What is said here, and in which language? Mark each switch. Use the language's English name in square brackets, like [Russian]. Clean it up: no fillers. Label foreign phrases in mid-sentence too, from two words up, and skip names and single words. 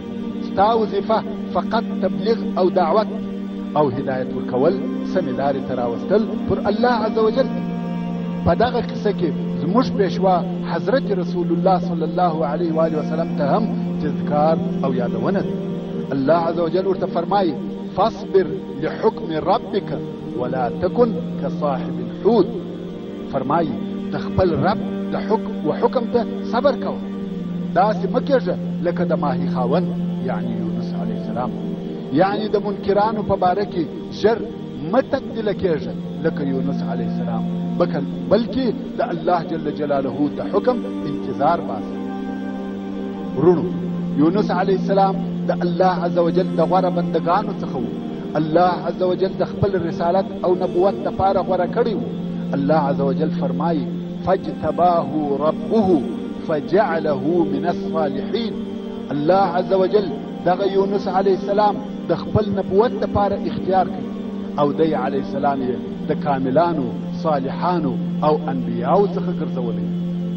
[Pashto] ستا وظیفه فقط تبلیغ او دعوت او هدایت ورکول، سمې لارې ته راوستل پر الله [Arabic] عز وجل. [Pashto] په دغه قصه کې زموږ پیشوا حضرت رسول الله [Arabic] صلی الله علیه و آله وسلم [Pashto] ته هم تذکار او یادونه ده. [Arabic] الله عز وجل [Pashto] ورته فرمایي [Arabic] فاصبر لحکم ربک ولا تکن كصاحب الحوت. [Pashto] فرمایي د خپل رب د حکم ته صبر کوه، داسې مه کېږه لکه د ماهي خاوند یعنی یونس [Arabic] علیه السلام. [Pashto] یعنی د منکرانو په باره کې ژر مه تبدیله کېږه لکه یونس [Arabic] علیه السلام، [Pashto] بلکې د الله [Arabic] جل جلاله [Pashto] د حکم انتظار باسه. ورونو، یونس [Arabic] علیه السلام [Pashto] د الله [Arabic] عز وجل [Pashto] د غوره بندگانو څخه و. الله [Arabic] عز وجل [Pashto] د خپل رسالت او نبوت دپاره غوره کړی و. [Arabic] الله عز وجل فرمایي فاجتباه ربه فجعله من الصالحین. [Pashto] الله [Arabic] عز وجل [Pashto] دغه یونس [Arabic] علیه السلام [Pashto] د خپل نبوت دپاره اختیار کړي او دی [Arabic] علیه السلام [Pashto] یې د کاملانو، صالحانو او انبیاو څخه ګرځولی.